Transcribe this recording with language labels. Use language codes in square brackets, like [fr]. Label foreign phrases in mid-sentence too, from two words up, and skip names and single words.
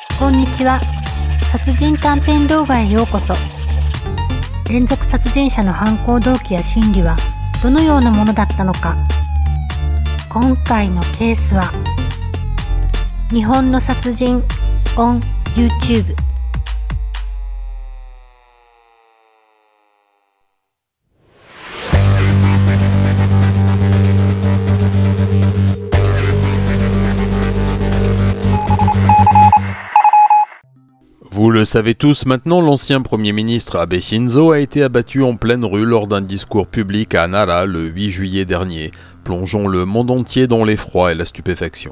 [ja] んにちは。殺人短編動画へようこそ。連続殺人者の犯行動機や心理はどのようなものだったのか。今回のケースは日本の殺人 [en] on YouTube。 [fr] Vous le savez tous maintenant, l'ancien Premier ministre Abe Shinzo a été abattu en pleine rue lors d'un discours public à Nara le 8 juillet dernier, plongeant le monde entier dans l'effroi et la stupéfaction.